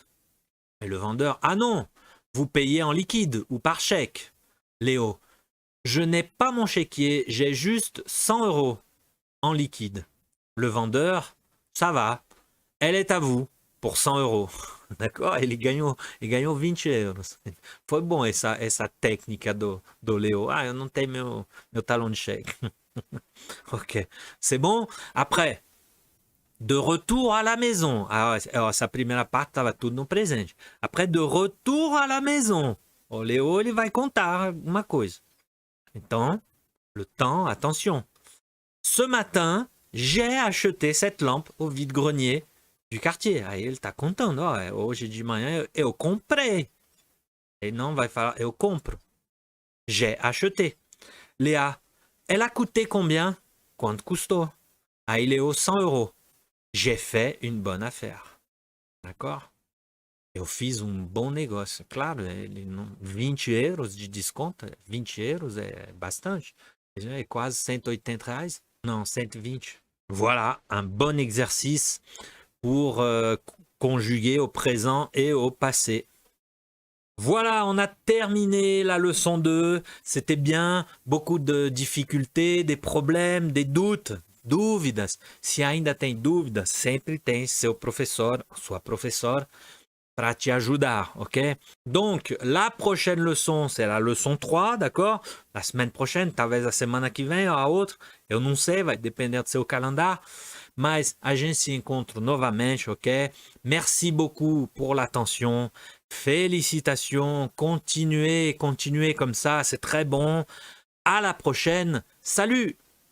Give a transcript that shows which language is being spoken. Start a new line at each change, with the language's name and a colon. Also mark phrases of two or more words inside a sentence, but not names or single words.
French: Et le vendeur, ah non, vous payez en liquide ou par chèque. Léo, je n'ai pas mon chéquier, j'ai juste 100 € en liquide. Le vendeur, ça va, elle est à vous pour 100 €. D'accord?
Portuguese: Ele ganhou 20 euros. Foi bom essa técnica do Léo. Ah, eu não tenho meu talão de cheque.
French: Ok, c'est bon? Après, de retour à la maison. Alors,
Portuguese: essa primeira parte estava tudo no presente.
French: Après, de retour à la maison.
Portuguese: O Léo, ele vai contar uma coisa. Então,
French: le temps, attention. Ce matin, j'ai acheté cette lampe au vide-grenier du quartier.
Portuguese: Aí ele está contando. Hoje de manhã eu comprei. Ele não vai falar eu compro.
French: J'ai acheté. Léa, elle a coûté combien?
Portuguese: Quanto custou? Aí Léo, 100 €.
French: J'ai fait une bonne affaire. D'accord?
Portuguese: Eu fiz bom negócio. Claro, 20 € de desconto. 20 € é bastante. É quase 180 reais.
French: Non, 120. Voilà, un bon exercice pour conjuguer au présent et au passé. Voilà, on a terminé la leçon 2. C'était bien, beaucoup de difficultés, des problèmes, des doutes.
Portuguese: Dúvidas. Se ainda tem dúvidas, sempre tem seu professor, sua professora, para te ajudar, ok?
French: Donc, la prochaine leçon, c'est la leçon 3, d'accord? La semaine prochaine,
Portuguese: talvez a semana que vem ou a outra, eu não sei, vai depender do seu calendário, mas a gente se encontra novamente, ok?
French: Merci beaucoup pour l'attention, félicitations, continuez comme ça, c'est très bon. À la prochaine, salut!